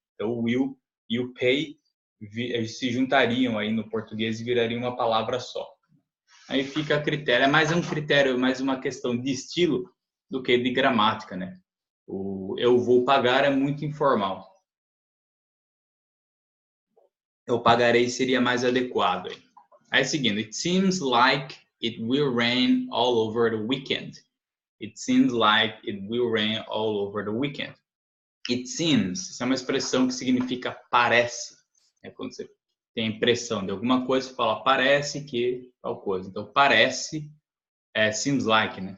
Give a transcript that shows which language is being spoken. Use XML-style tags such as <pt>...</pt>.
<pt>Então o will e o pay se juntariam aí no português e virariam uma palavra só. Aí fica a critério, é mais um critério, mais uma questão de estilo do que de gramática, né? O eu vou pagar é muito informal. Eu pagarei seria mais adequado. Aí seguindo,</pt> <en>it seems like it will rain all over the weekend. It seems like it will rain all over the weekend. It seems,</en> <pt>essa é uma expressão que significa parece. É quando você tem a impressão de alguma coisa, você fala parece que tal coisa. Então parece, seems like, né?</pt>